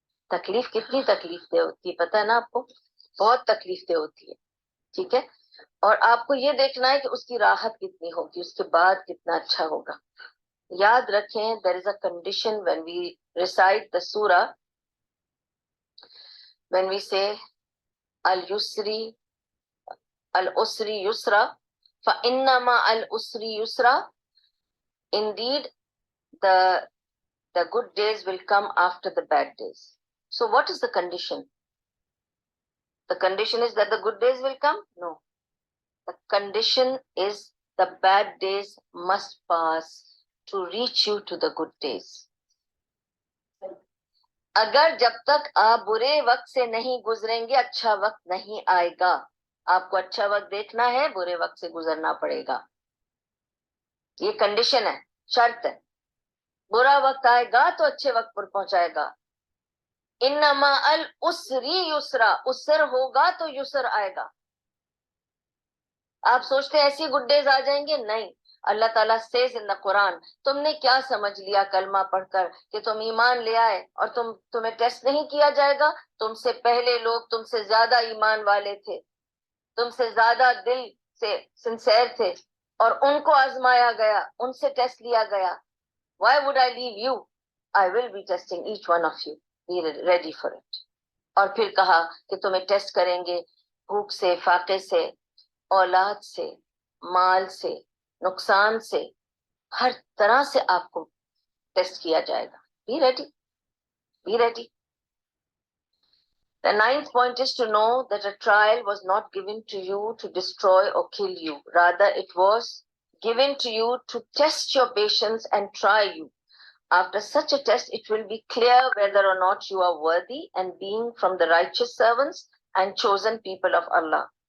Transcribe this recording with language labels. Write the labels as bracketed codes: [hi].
[ur] تکلیف کتنی تکلیف دہ ہوتی ہے پتہ ہے نا آپ کو, بہت تکلیف دہ ہوتی ہے. ٹھیک ہے, اور آپ کو یہ دیکھنا ہے کہ اس کی راحت کتنی ہوگی, اس کے بعد کتنا اچھا ہوگا. یاد رکھیں, [en] there is a condition when we recite the surah, when we say al-yusri al-usri yusra, [ar] فَإِنَّ مَعَ الْأُسْرِ يُسْرًا. [en] Indeed, the good days will come after the bad days. So what is the condition? The condition is that the good days will come? No. The condition is the bad days must pass to reach you to the good days. [ur] اگر جب تک آپ برے وقت سے نہیں گزریں گے, اچھا وقت نہیں آئے گا. آپ کو اچھا وقت دیکھنا ہے, برے وقت سے گزرنا پڑے گا. یہ کنڈیشن ہے, شرط ہے. برا وقت آئے گا تو اچھے وقت پر پہنچائے گا. [ar] انما العسری یسرا, [ur] عسر ہوگا تو یسر آئے گا. آپ سوچتے ہیں ایسی [en] good days [ur] آ جائیں گے, نہیں. اللہ تعالیٰ [en] says in the [ur] قرآن, تم نے کیا سمجھ لیا کلمہ پڑھ کر کہ تم ایمان لے آئے اور تمہیں ٹیسٹ نہیں کیا جائے گا؟ تم سے پہلے لوگ تم سے زیادہ ایمان والے تھے, تم سے زیادہ دل سے سنسیئر تھے, اور ان کو آزمایا گیا, ان سے ٹیسٹ لیا گیا. [en] Why would I leave you? I will be testing each one of you. Be ready for it. [ur] اور پھر کہا کہ تمہیں ٹیسٹ کریں گے بھوک سے, فاقے سے, اولاد سے, مال سے, نقصان سے, ہر طرح سے آپ کو ٹیسٹ کیا جائے گا. [en] Be ready. Be ready. The ninth point is to know that a trial was not given to you to destroy or kill you. Rather, it was given to you to test your patience and try you. After such a test, it will be clear whether or not you are worthy and being from the righteous servants and chosen people of Allah.